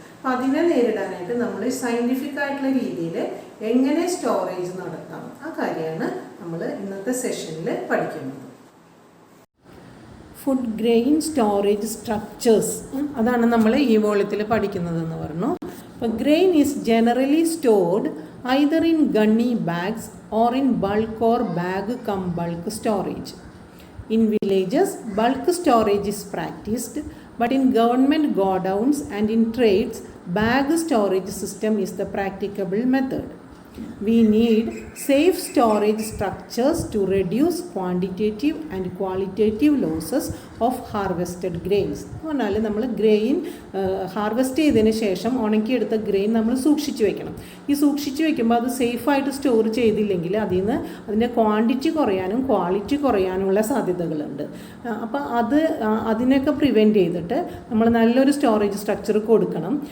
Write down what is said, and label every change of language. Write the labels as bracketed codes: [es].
[ml] അപ്പം അതിനെ നേരിടാനായിട്ട് നമ്മൾ സയൻറ്റിഫിക് ആയിട്ടുള്ള രീതിയിൽ എങ്ങനെ സ്റ്റോറേജ് നടത്താം, ആ കാര്യമാണ് നമ്മൾ ഇന്നത്തെ സെഷനിൽ പഠിക്കുന്നത്. ഫുഡ് ഗ്രെയിൻ സ്റ്റോറേജ് സ്ട്രക്ചേഴ്സ്, അതാണ് നമ്മൾ ഈ വോള്യത്തിൽ പഠിക്കുന്നതെന്ന് പറഞ്ഞു. [en] അപ്പോൾ grain is generally stored either in gunny bags or in bulk or bag cum bulk storage. In villages, bulk storage is practiced, but in government godowns and in trades, bag storage system is the practicable method. We need safe storage structures to reduce quantitative and qualitative losses of harvested grains. [ml] എന്നാൽ നമ്മൾ grain harvest ചെയ്തതിന് ശേഷം ഉണക്കിയെടുത്ത grain നമ്മൾ സൂക്ഷിച്ച് വെക്കണം. ഈ സൂക്ഷിച്ച് വെക്കുമ്പോൾ അത് സേഫായിട്ട് സ്റ്റോർ ചെയ്തില്ലെങ്കിൽ അതിൽ നിന്ന് അതിൻ്റെ ക്വാണ്ടിറ്റി കുറയാനും ക്വാളിറ്റി കുറയാനുമുള്ള സാധ്യതകളുണ്ട്. അപ്പോൾ അതിനൊക്കെ പ്രിവെൻറ്റ് ചെയ്തിട്ട് നമ്മൾ നല്ലൊരു സ്റ്റോറേജ് സ്ട്രക്ചർ കൊടുക്കണം.